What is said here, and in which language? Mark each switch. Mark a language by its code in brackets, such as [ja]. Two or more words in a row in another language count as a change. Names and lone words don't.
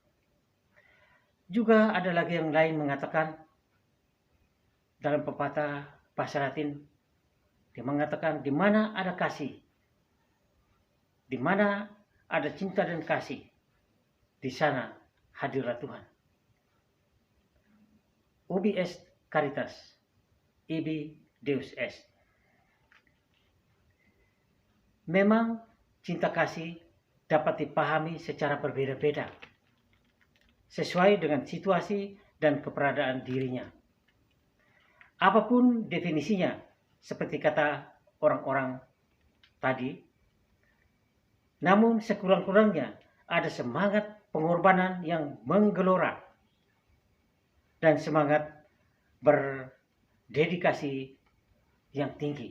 [id] Juga ada lagi yang lain mengatakan dalam pepatah bahasa Latin, dia mengatakan di mana ada kasih, di mana ada cinta dan kasih, di sana hadirlah Tuhan. [la] Ubi est caritas, ibi Deus est. [id] Memang cinta kasih dapat dipahami secara berbeda-beda, sesuai dengan situasi dan keberadaan dirinya. Apapun definisinya, seperti kata orang-orang tadi, namun sekurang-kurangnya ada semangat pengorbanan yang menggelora dan semangat berdedikasi yang tinggi.